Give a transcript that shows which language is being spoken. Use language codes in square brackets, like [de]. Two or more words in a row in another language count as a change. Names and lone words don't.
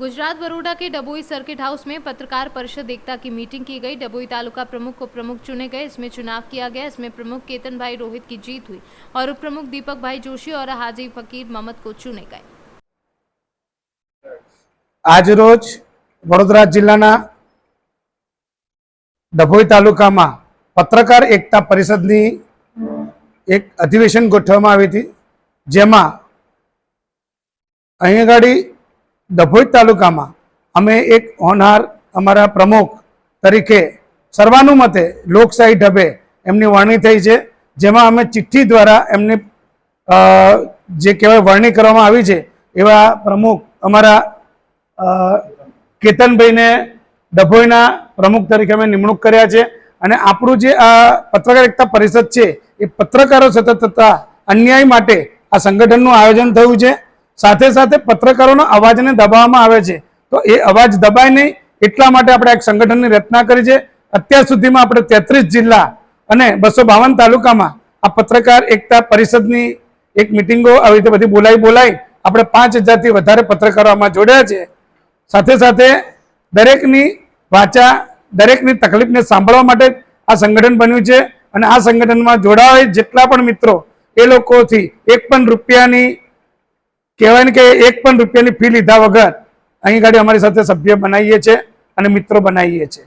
[hi] गुजरात बरोडा के डभोई सर्किट हाउस में पत्रकार परिषद एकता की मीटिंग की गई। डभोई तालुका प्रमुख को प्रमुख चुने गए। इसमें चुनाव किया गया। इसमें प्रमुख केतन भाई रोहित की जीत हुई और उप प्रमुख दीपक भाई जोशी और हाजी फकीर मोहम्मद को चुने गए। [gu] આજ રોજ વડોદરા જિલ્લાના ડભોઈ તાલુકા માં પત્રકાર એકતા પરિષદ એક અધિવેશન ગોઠવવામાં આવી હતી, જેમાં અહીં આગાડી ડભોઈ તાલુકા માં અમે એક હોનહાર અમરા પ્રમુખ તરીકે સર્વાનુમતે લોકશાહી ઢબે એમની વરણી થઈ છે, જેમાં અમે ચિઠ્ઠી દ્વારા એમને જે કહેવાય વરણી કરવામાં આવી છે એવા પ્રમુખ અમરા કેતનભાઈ ને ડભોઈના પ્રમુખ તરીકે અમે નિમણૂક કર્યા છે। અને આપણું જે આ પત્રકાર એકતા પરિષદ છે એ પત્રકારો સતત થતા અન્યાય માટે આ સંગઠનનું આયોજન થયું છે। સાથે સાથે પત્રકારોના અવાજને દબાવવામાં આવે છે, તો એ અવાજ દબાય નહીં એટલા માટે આપણે એક સંગઠનની રચના કરી છે। અત્યાર સુધીમાં આપણે 33 જિલ્લા અને 252 તાલુકામાં આ પત્રકાર એકતા પરિષદની એક મીટિંગો આવી રીતે બધી બોલાઈ આપણે 5000 થી વધારે પત્રકારો આમાં જોડાયા છે। સાથે સાથે દરેકની વાચા દરેકની તકલીફને સાંભળવા માટે આ સંગઠન બન્યું છે અને આ સંગઠનમાં જોડાવા જેટલા પણ મિત્રો એ લોકોથી એક પણ રૂપિયાની કહેવાય ને કે એક પણ રૂપિયાની ફી લીધા વગર અહીં ગાડી અમારી સાથે સભ્ય બનાવીએ છીએ અને મિત્રો બનાવીએ છીએ।